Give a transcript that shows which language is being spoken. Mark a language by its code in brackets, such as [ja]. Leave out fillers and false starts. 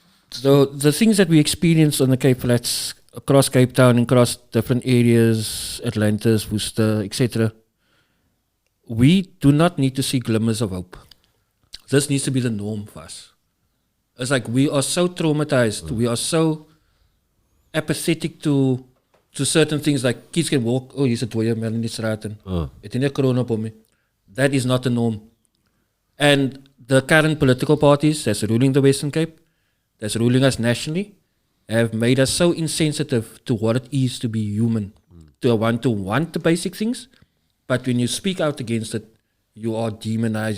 [en] So the things that we experience on the Cape Flats, across Cape Town, across different areas, Atlantis, Worcester, etc., we do not need to see glimmers of hope. this needs to be the norm for us. It's like we are so traumatized. We are so apathetic to certain things. Like kids can walk. Oh, he's a [af] dooie man in die straat en het nie 'n corona op hom. [en] That is not the norm. And the current political parties that's ruling the Western Cape, that's ruling us nationally, have made us so insensitive to what it is to be human, to want the basic things, but when you speak out against it, you are demonized.